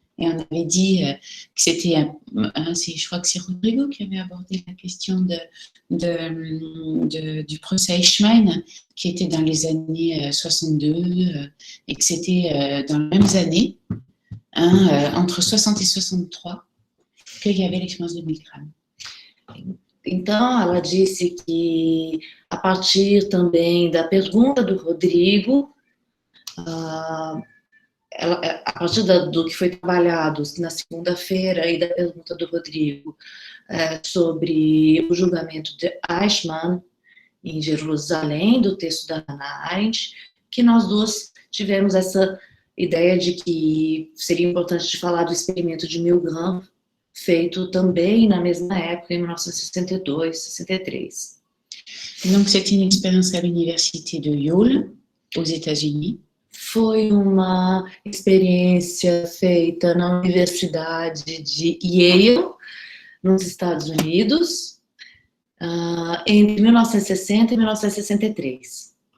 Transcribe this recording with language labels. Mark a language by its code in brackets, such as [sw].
[fr] Et on avait dit que c'était, je crois que c'est Rodrigo qui avait abordé la question du procès Eichmann, qui était dans les années 62, et que c'était dans les mêmes années, entre 60 et 63, qu'il y avait l'expérience de Milgram. [pt] Então, ela disse que, a partir também da pergunta do Rodrigo, a partir do que foi trabalhado na segunda-feira e da pergunta do Rodrigo sobre o julgamento de Eichmann em Jerusalém, do texto da Hannah Arendt, que nós duas tivemos essa ideia de que seria importante de falar do experimento de Milgram, feito também na mesma época, em 1962, 63. [fr] Donc, c'était une expérience à l'université de Yale, aux États-Unis. [pt] Foi uma experiência feita na Universidade de Yale, nos Estados Unidos, entre 1960 e 1963.